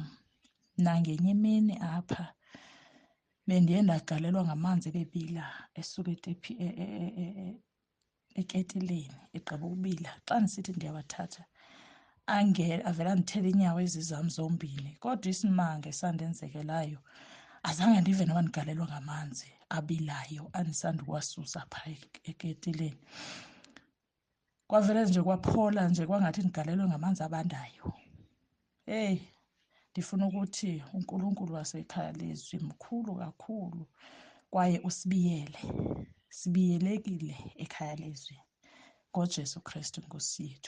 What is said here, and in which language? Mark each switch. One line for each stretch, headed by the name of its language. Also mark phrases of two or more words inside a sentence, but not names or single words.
Xhosa: Nangenye imini apha bendiye ndagalelwa ngamanzi ebebila esuka eketileni egqiba ukubila. Xa ndisithi ndiyawathatha avela ndithele iinyawo ezi zam zombini. Kodwa isimanga esandenzekelayo azange ndive noba ndigalelwa ngamanzi abilayo andisandukuwasusa phaa eketileni. Kwavele nje kwaphola nje kwangathi ndigalelwe ngamanzi abandayo. Ndifuna ukuthi uNkulunkulu wasekhaya leZwi mkhulu kakhulu kwaye usibiyele. Sibiyelekile ekhaya leZwi. ngoJesu Kristu inkosi yethu.